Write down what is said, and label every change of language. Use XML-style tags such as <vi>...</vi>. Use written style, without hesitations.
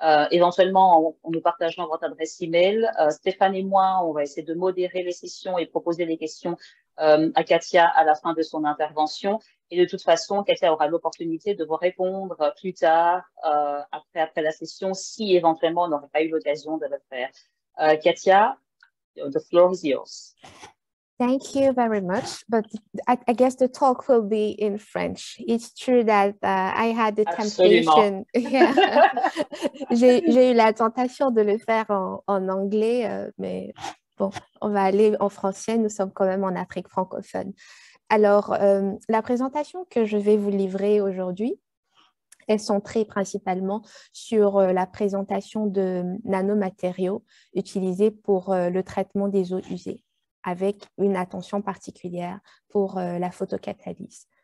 <fr>Éventuellement, en nous partageant votre adresse email. Stéphane et moi, on va essayer de modérer les sessions et proposer les questions à Katia à la fin de son intervention. Et de toute façon, Katia aura l'opportunité de vous répondre plus tard, après la session, si éventuellement on n'aurait pas eu l'occasion de le faire.</fr> <en>Katia, the floor is yours. Thank you very much, but I guess the talk will be in French. It's true that I had the temptation. Yeah.</en> <fr>J'ai eu la tentation de le faire en anglais, mais bon, on va aller en français. Nous sommes quand même en Afrique francophone. Alors, la présentation que je vais vous livrer aujourd'hui est centrée principalement sur la présentation de nanomatériaux utilisés pour le traitement des eaux usées, avec une attention particulière pour la photocatalyse.</fr>